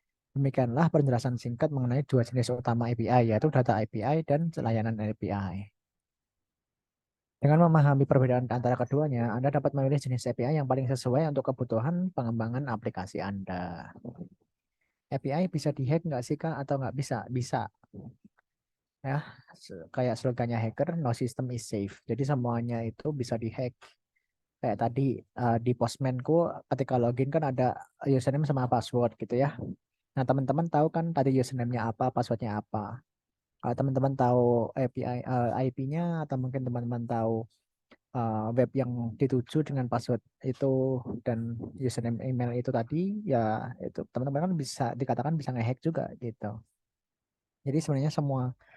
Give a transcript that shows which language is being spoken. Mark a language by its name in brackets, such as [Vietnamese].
[Indonesian] Demikianlah penjelasan singkat mengenai dua jenis utama API, yaitu data API dan layanan API. Dengan memahami perbedaan antara keduanya, Anda dapat memilih jenis API yang paling sesuai untuk kebutuhan pengembangan aplikasi Anda. API bisa dihack nggak sih Kak? Atau nggak bisa? Bisa. Ya, kayak slogannya hacker, [English] no system is safe. [Indonesian] Jadi semuanya itu bisa dihack. Kayak tadi di Postmanku ketika login kan ada username sama password gitu ya. Nah, teman-teman tahu kan tadi username-nya apa, passwordnya apa. Kalau teman-teman tahu API IP-nya atau mungkin teman-teman tahu web yang dituju dengan password itu dan username email itu tadi, ya itu teman-teman kan bisa dikatakan bisa ngehack juga gitu. Jadi sebenarnya semua